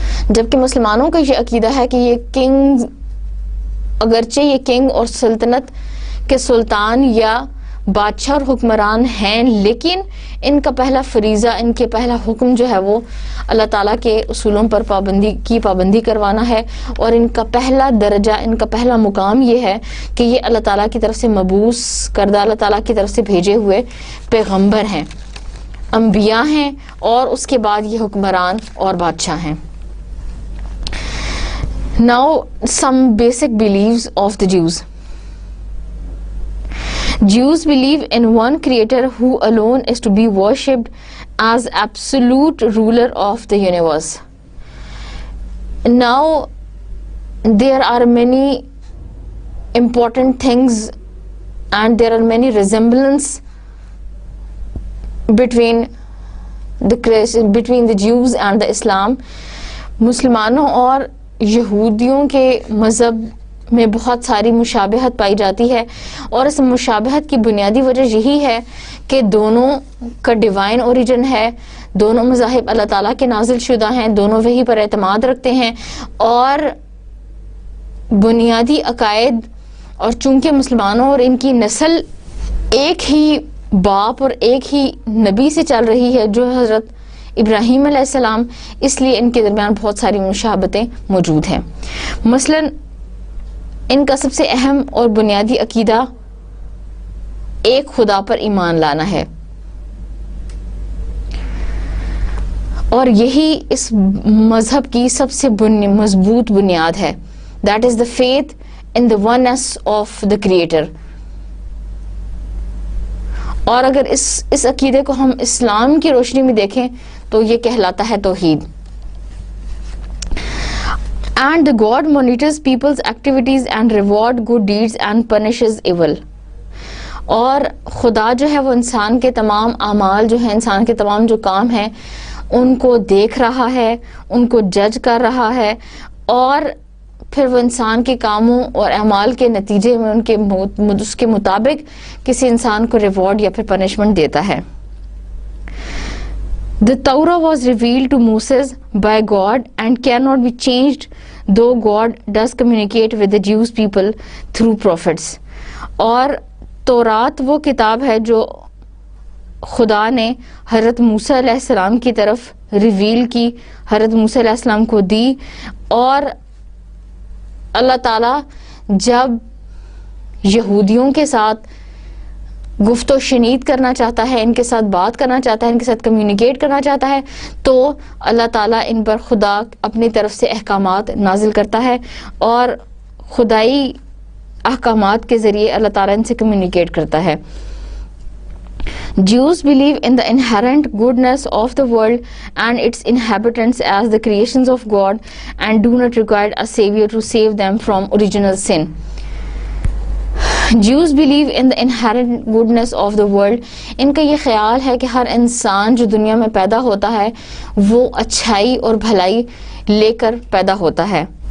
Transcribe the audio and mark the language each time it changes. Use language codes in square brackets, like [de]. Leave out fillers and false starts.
[ur] جبکہ مسلمانوں کا یہ عقیدہ ہے کہ یہ کنگ، اگرچہ یہ کنگ اور سلطنت کے سلطان یا بادشاہ اور حکمران ہیں، لیکن ان کا پہلا فریضہ، ان کے پہلا حکم جو ہے وہ اللہ تعالیٰ کے اصولوں پر پابندی کروانا ہے. اور ان کا پہلا درجہ، ان کا پہلا مقام یہ ہے کہ یہ اللہ تعالیٰ کی طرف سے مبعوث کردہ، اللہ تعالیٰ کی طرف سے بھیجے ہوئے پیغمبر ہیں، انبیاء ہیں، اور اس کے بعد یہ حکمران اور بادشاہ ہیں. [en] Now some basic beliefs of the Jews. Jews believe in one creator who alone is to be worshipped as absolute ruler of the universe. Now there are many important things and there are many resemblance between the Jews and the Islam. [ur] مسلمانوں اور یہودیوں کے مذہب میں بہت ساری مشابہت پائی جاتی ہے، اور اس مشابہت کی بنیادی وجہ یہی ہے کہ دونوں کا ڈیوائن اوریجن ہے، دونوں مذاہب اللہ تعالیٰ کے نازل شدہ ہیں، دونوں وحی پر اعتماد رکھتے ہیں، اور بنیادی عقائد، اور چونکہ مسلمانوں اور ان کی نسل ایک ہی باپ اور ایک ہی نبی سے چل رہی ہے جو حضرت ابراہیم علیہ السلام، اس لیے ان کے درمیان بہت ساری مشابہتیں موجود ہیں. مثلاً ان کا سب سے اہم اور بنیادی عقیدہ ایک خدا پر ایمان لانا ہے، اور یہی اس مذہب کی سب سے مضبوط بنیاد ہے. [en] That is the faith in the oneness of the Creator. [ur] اور اگر اس عقیدے کو ہم اسلام کی روشنی میں دیکھیں تو یہ کہلاتا ہے توحید. [en] And the God monitors people's activities and reward good deeds and punishes evil. [ur] اور خدا جو ہے وہ انسان کے تمام اعمال جو ہیں، انسان کے تمام جو کام ہیں، ان کو دیکھ رہا ہے، ان کو جج کر رہا ہے، اور پھر وہ انسان کے کاموں اور اعمال کے نتیجے میں اس کے مطابق کسی انسان کو ریوارڈ یا پھر پنشمنٹ دیتا ہے. [en] The Torah was revealed to Moses by God and cannot be changed though God does communicate with the Jewish people through prophets. [ur] اور تورات وہ کتاب ہے جو خدا نے حضرت موسیٰ علیہ السلام کی طرف ریویل کی، حضرت موسیٰ علیہ السلام کو دی، اور اللہ تعالیٰ جب یہودیوں کے ساتھ گفت و شنید کرنا چاہتا ہے، ان کے ساتھ بات کرنا چاہتا ہے، ان کے ساتھ کمیونیکیٹ کرنا چاہتا ہے، تو اللہ تعالیٰ ان پر خدا اپنی طرف سے احکامات نازل کرتا ہے، اور خدائی احکامات کے ذریعے اللہ تعالیٰ ان سے کمیونیکیٹ کرتا ہے. [en] Jews believe in the inherent goodness of the world and its inhabitants as the creations of God and do not require a savior to save them from original sin. Jews believe in the inherent goodness of the world. [ur] ان کا یہ خیال ہے کہ ہر انسان جو دنیا میں پیدا ہوتا ہے وہ اچھائی اور بھلائی لے کر پیدا ہوتا ہے.